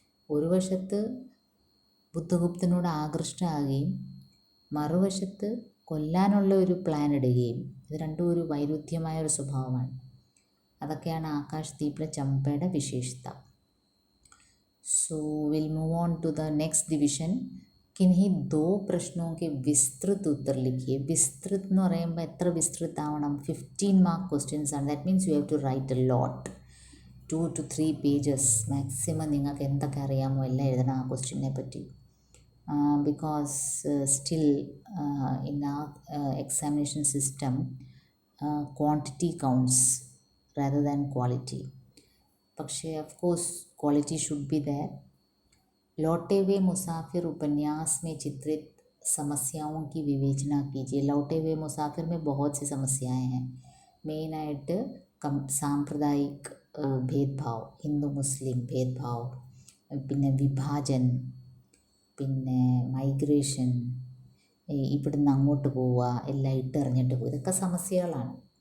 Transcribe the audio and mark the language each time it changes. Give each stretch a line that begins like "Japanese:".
Malayalam: ഒരു വശത്ത് ബുദ്ധഗുപ്തനോട് ആകൃഷ്ടയാകുകയും മറുവശത്ത് കൊല്ലാനുള്ള ഒരു പ്ലാൻ ഇടുകയും, ഇത് രണ്ടും ഒരു വൈരുദ്ധ്യമായ ഒരു സ്വഭാവമാണ്. അതൊക്കെയാണ് ആകാശദീപിലെ ചമ്പയുടെ വിശേഷത.
English: So will move on to the next division.
Hindi: किन्हीं 2 प्रश्नों के विस्तृत उत्तर लिखिए.
Malayalam: विस्तृत എന്ന് പറയുമ്പോൾ എത്ര വിസ്തൃത് ആവണം? 15 മാർക്ക് ക്വസ്റ്റ്യൻസ് ആണ്.
English: That means you have to write a lot, 2 to 3 pages maximum.
Malayalam: നിങ്ങൾക്ക് എന്തൊക്കെ അറിയാമോ എല്ലാം എഴുതണം ആ ക്വസ്റ്റ്യനെ പറ്റി.
English: Because still in ആ examination system quantity counts rather than quality.
Hindi: പക്ഷേ
English: Of course quality should be there.
Hindi: लौटे हुए मुसाफिर उपन्यास में चित्रित समस्याओं की विवेचना कीजिए. लौटे हुए मुसाफिर में बहुत सी समस्याएं हैं.
Malayalam: മെയിനായിട്ട് സാമ്പ്രദായിക് ഭേദ്ഭാവ്, ഹിന്ദു മുസ്ലിം ഭേദ്ഭാവ്, പിന്നെ വിഭാജൻ, പിന്നെ മൈഗ്രേഷൻ, ഇവിടുന്ന് അങ്ങോട്ട് പോവുക, എല്ലാം ഇട്ടെറിഞ്ഞിട്ട് പോകുക, ഇതൊക്കെ സമസ്യകളാണ്.